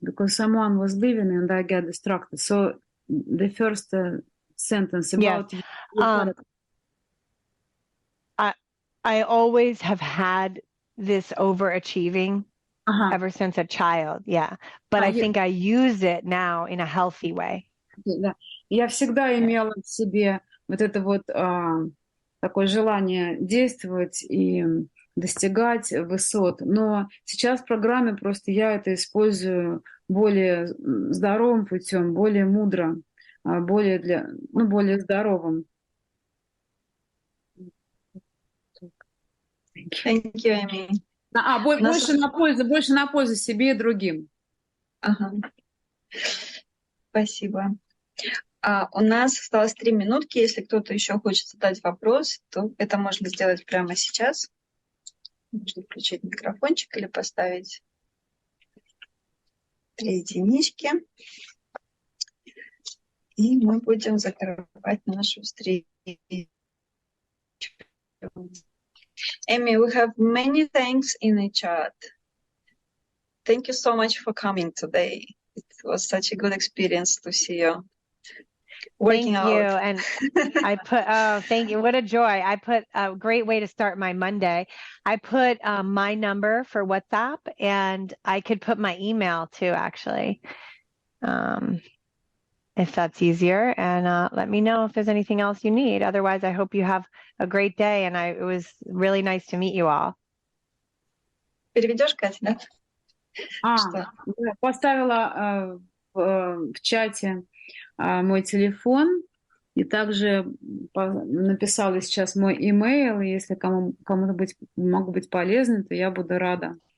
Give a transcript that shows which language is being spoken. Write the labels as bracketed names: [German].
[English] Because someone was leaving and I got distracted. So the first sentence about... I always have had this overachieving [Russian] Ага. [English] ever since a child. Yeah. But I think I use it now in a healthy way. [Russian] Да. Я всегда имела в себе вот это вот такое желание действовать и достигать высот. Но сейчас в программе просто я это использую более здоровым путем, более мудро, более здоровым. [English] Thank you, Эйми. [Russian] Больше на пользу себе и другим. Ага. Спасибо. У нас осталось 3 минутки. Если кто-то еще хочет задать вопрос, то это можно сделать прямо сейчас. Можно включить микрофончик или поставить 3 единички. И мы будем закрывать нашу встречу. [English] Amy, we have many thanks in the chat. Thank you so much for coming today. It was such a good experience to see you working Thank out. you. And I put, oh, thank you. What a joy. I put a great way to start my Monday. I put my number for WhatsApp, and I could put my email too, actually, if that's easier. And let me know if there's anything else you need. Otherwise, I hope you have a great day. And it was really nice to meet you all. [Russian] Переведешь, Катя, да? Поставила в чате мой телефон, и также написала сейчас мой имейл. Если кому-то могу быть полезной, то я буду рада.